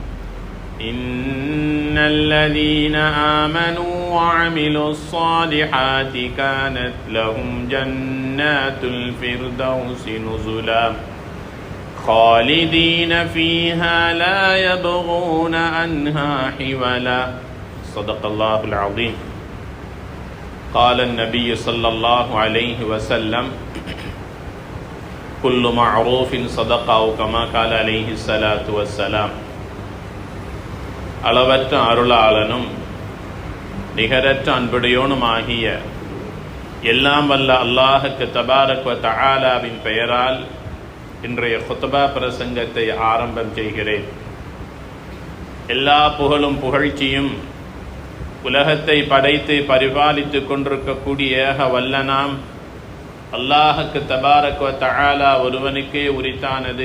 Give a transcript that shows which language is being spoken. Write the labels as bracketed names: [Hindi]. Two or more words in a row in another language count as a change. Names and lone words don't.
[Arabic] إن الذين آمنوا وعملوا الصالحات كانت لهم جنات الفردوس نزلا خالدين فيها لا يبغون عنها حولا صدق الله العظيم قال النبي صلى الله عليه وسلم كل معروف صدق أو كما قال عليه الصلاة والسلام [Tamil] அளவற்ற அருளாளனும் நிகரற்ற அன்புடையோனுமாகிய எல்லாம் வல்ல அல்லாஹுக்கு [Arabic] تبارك وتعالى [Tamil] பெயரால் இன்றைய குத்பா பிரசங்கத்தை ஆரம்பம் செய்கிறேன். எல்லா புகழும் புகழ்ச்சியும் உலகத்தை படைத்து பரிபாலித்து கொண்டிருக்கக்கூடிய ஏக வல்லனாம் அல்லாஹுக்கு [Arabic] تبارك وتعالى [Tamil] ஒருவனுக்கே உரித்தானது.